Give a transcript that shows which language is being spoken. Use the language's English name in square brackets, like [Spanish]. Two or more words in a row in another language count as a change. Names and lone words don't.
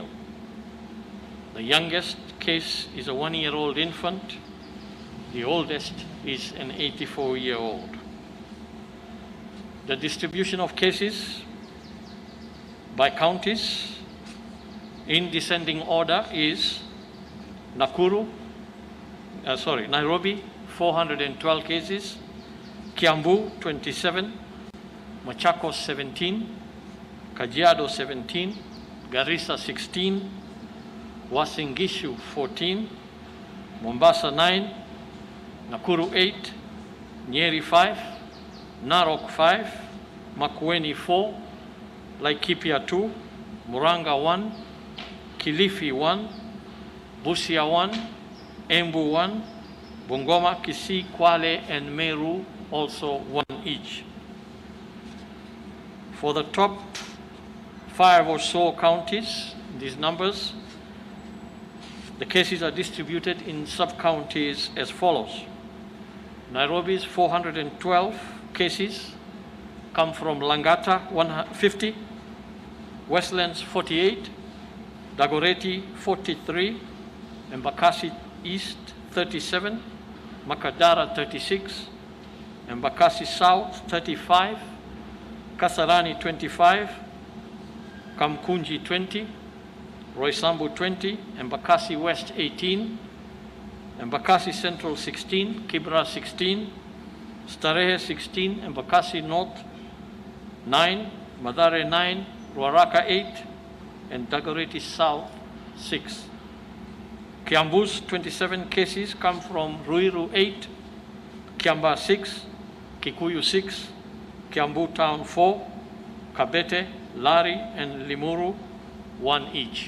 [English] The youngest case is a 1-year-old infant. The oldest is an 84-year-old. The distribution of cases by counties in descending order is Nairobi, 412 cases, Kiambu, 27, Machakos, 17, Kajiado, 17, Garissa, 16, Uasin Gishu, 14, Mombasa, 9, Nakuru, 8, Nyeri, 5, Narok, 5, Makueni, 4, Laikipia, 2, Muranga, 1, Kilifi, 1, Busia, 1, Embu, 1, Bungoma, Kisii, Kwale, and Meru, also 1 each. For the top 5 or so counties, these numbers, the cases are distributed in sub-counties as follows. Nairobi's 412 cases come from Langata, 150, Westlands, 48, Dagoretti, 43, Embakasi East, 37, Makadara, 36, Embakasi South, 35, Kasarani, 25, Kamkunji, 20, Roysambu, 20, Embakasi West, 18, Embakasi Central, 16, Kibra, 16, Starehe, 16, Embakasi North, 9, Mathare, 9, Ruaraka, 8, and Dagoretti South, 6. Kiambu's 27 cases come from Ruiru, 8, Kiamba, 6, Kikuyu, 6, Kiambu Town, 4, Kabete, Lari, and Limuru, 1 each.